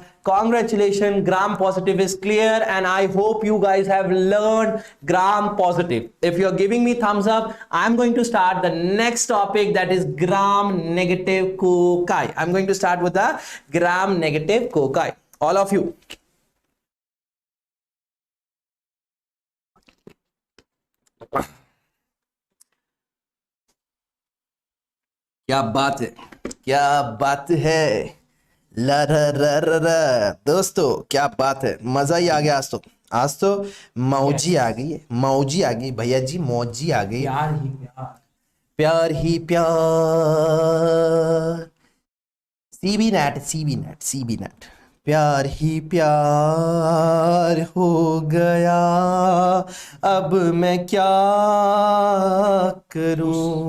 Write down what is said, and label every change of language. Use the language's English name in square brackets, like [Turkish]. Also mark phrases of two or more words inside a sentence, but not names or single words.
[English] Congratulations, gram positive is clear, and I hope you guys have learned gram positive. If you're giving me thumbs up, I'm going to start the next topic, that is gram negative cocci. I'm going to start with the gram negative cocci. All of you. [Hindi] क्या बात है, क्या बात है, ला रा रा रा रा। दोस्तों क्या बात है, मजा ही आ गया आज तो मौजी आ गई है, मौजी आ गई भैया जी, मौजी आ गई। प्यार ही प्यार, प्यार ही प्यार, सीबी नेट, प्यार ही प्यार हो गया, अब मैं क्या करूं,